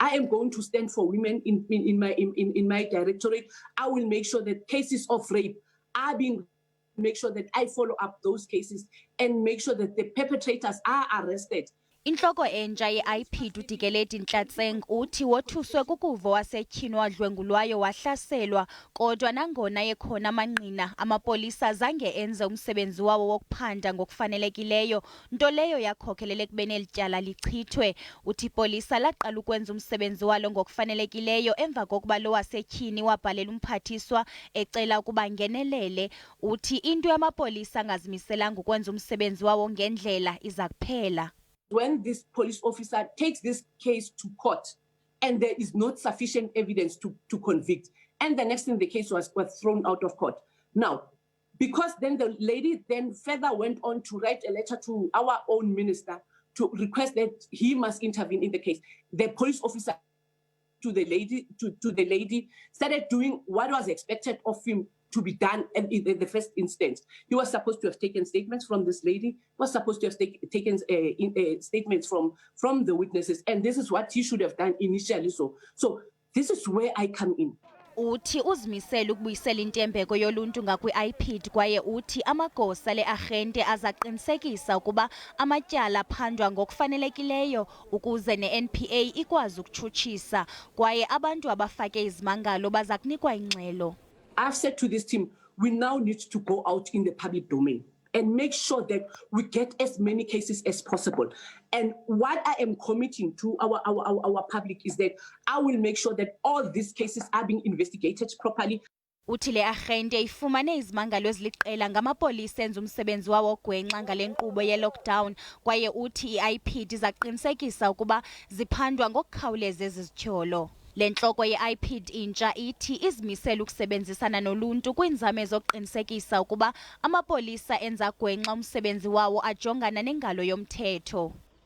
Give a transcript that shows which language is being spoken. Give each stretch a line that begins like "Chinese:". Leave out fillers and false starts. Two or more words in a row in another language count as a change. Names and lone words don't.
English: I am going to stand for women in my directorate. I will make sure that cases of rape are being, make sure that I follow up those cases and make sure that the perpetrators are arrested.
Xhosa: Intloko entsha yeIPID uDikeledi Ntlatseng uthi wothuswe kukuva wasetyhini wadlwengulwayo wahlaselwa, kodwa nangona yekhona amanqina amapolisa zange enze umsebenzi wawo wokuphanda ngokufanelekileyo, nto leyo yakhokhelela ekubeni eli tyala lichithwe. Uthi ipolisa laqala ukwenza umsebenzi walo ngokufanelekileyo emva kokuba lo wasetyhini wabhalela umphathiswa ecela ukuba ngenelele. Uthi into yamapolisa angazimiselanga ukwenza umsebenzi wawo ngendlela iza kuphela.
English: When this police officer takes this case to court and there is not sufficient evidence to convict, and the next thing the case was thrown out of court. Now, because then the lady then further went on to write a letter to our own minister to request that he must intervene in the case. The police officer to the lady started doing what was expected of him to be done in the first instance. He was supposed to have taken statements from this lady, was supposed to have taken statements from the witnesses, and this is what he should have done initially. So this is where I come in.
Xhosa: Uthi uzimisele ukubuyisela intembeko yoluntu ngakwi-IPID kwaye uthi amagosa le-arhente azaqinisekisa ukuba amatyala aphandwa ngokufanelekileyo ukuze ne-NPA ikwazi ukutshutshisa, kwaye abantu abafake izimangalo baza kunikwa ingxelo.
English: I've said to this team, we now need to go out in the public domain and make sure that we get as many cases as possible. And what I am committing to our public is that I will make sure that all these cases are being investigated properly.
Xhosa: Uthi le arhente ifumane izimangalo eziliqela ngamapolisa enza umsebenzi wawo ogwenxa ngale nkqubo ye-lockdown, kwaye uthi i-IPID izaqinisekisa ukuba ziphandwa ngokukhawuleza ezi zityholo. Le ntloko yeIPID intsha ithi izimisela ukusebenzisana noluntu kwiinzame zokuqinisekisa ukuba amapolisa enza gwenxa umsebenzi wawo ajongana nengalo yomthetho.